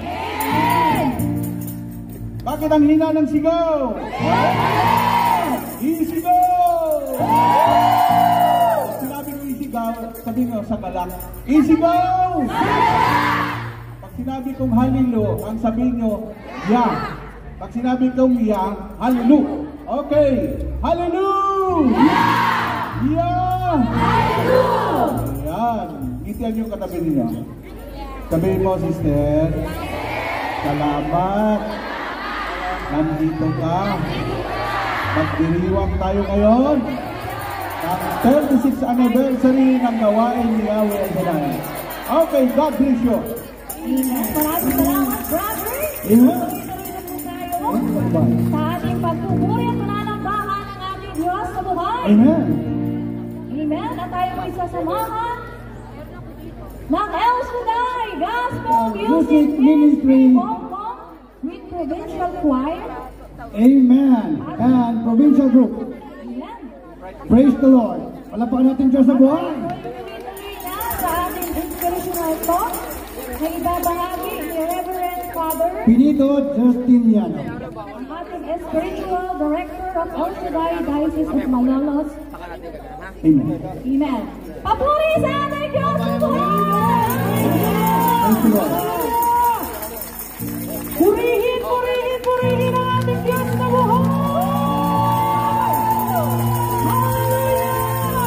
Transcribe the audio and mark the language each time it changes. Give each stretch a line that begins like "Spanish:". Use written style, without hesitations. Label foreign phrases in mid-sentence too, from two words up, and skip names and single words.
Filipino: Bakit ang hina ng sigaw? Isigaw! Sinabi ko isigaw, sabi nyo sa galak, isigaw! Pag sinabi kong halilo, ang sabi nyo, ya. Pag sinabi kong ya, halilu. Okay, halilu! Ya! Halilu! Ayan, ngitian yung katabi ninyo. Sabihin mo, sister, salamat. Nandito ka. Magdiriwang tayo ngayon ang 36th anniversary ng gawain ni Yahweh El Shaddai.
English: Okay, God bless you.
Filipino: Maraming salamat, brother. Sa ating pagpupuri at pananambahan ng ating Diyos sa buhay. Amen. Amen. At tayo po isasamahan ng El Shaddai Gospel Music Ministry Hong Kong with Provincial Choir.
English: Amen. And Provincial Group. Amen. Praise the Lord.
Filipino: Palapakan natin Diyos sa buhay. Tuloy na sa ating inspirational talk na ibabahagi ni Reverend Father Pinito Justiniano, ang ating
English: spiritual director of
Filipino: El Shaddai Diocese of Malolos. Amen. Amen. Papuri sa ating Diyos sa buhay!
English: Praise the Lord.
Filipino: Purihin, purihin, purihin ang ating Diyos sa buhay! Hallelujah!